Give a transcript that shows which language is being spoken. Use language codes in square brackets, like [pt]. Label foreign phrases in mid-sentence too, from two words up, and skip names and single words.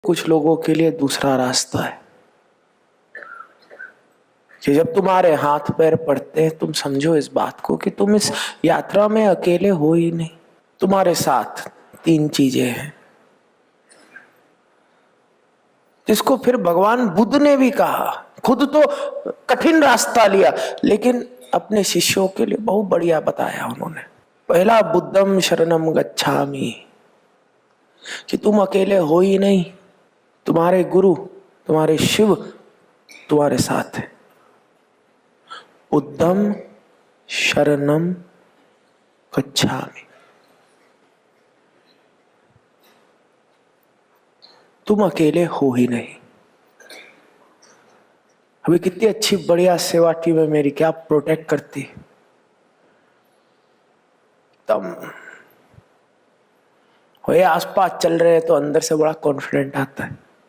[hi] कुछ लोगों के लिए दूसरा रास्ता है कि जब तुम्हारे हाथ पैर पड़ते हैं तुम समझो इस बात को कि तुम इस यात्रा में अकेले हो ही नहीं। तुम्हारे साथ तीन चीजें हैं जिसको फिर भगवान बुद्ध ने भी कहा। खुद तो कठिन रास्ता लिया लेकिन अपने शिष्यों के लिए बहुत बढ़िया बताया उन्होंने। [pi] पहला बुद्धम शरणम गच्छामि, [hi] कि तुम अकेले हो ही नहीं, तुम्हारे गुरु तुम्हारे शिव तुम्हारे साथ है। [pi] बुद्धम शरणम गच्छामि, [hi] तुम अकेले हो ही नहीं। अभी कितनी अच्छी बढ़िया सेवा टीम है मेरी, क्या प्रोटेक्ट करती। तब हो ये आसपास चल रहे हैं तो अंदर से बड़ा कॉन्फिडेंट आता है।